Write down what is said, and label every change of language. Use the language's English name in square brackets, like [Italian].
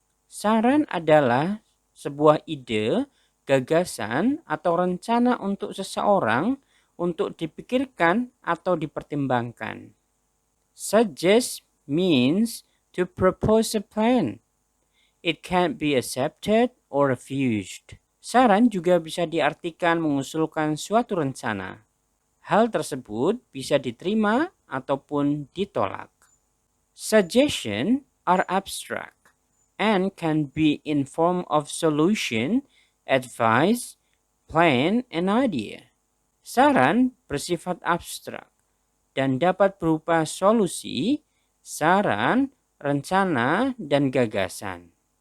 [Indonesian] Saran adalah sebuah ide, gagasan, atau rencana untuk seseorang untuk dipikirkan atau dipertimbangkan. [English] Suggest means to propose a plan. It can be accepted or refused. [Indonesian] Saran juga bisa diartikan mengusulkan suatu rencana. Hal tersebut bisa diterima ataupun ditolak. [English] Suggestion are abstract and can be in form of solution, advice, plan, and idea. [Indonesian] Saran bersifat abstrak dan dapat berupa solusi, saran, rencana, dan gagasan.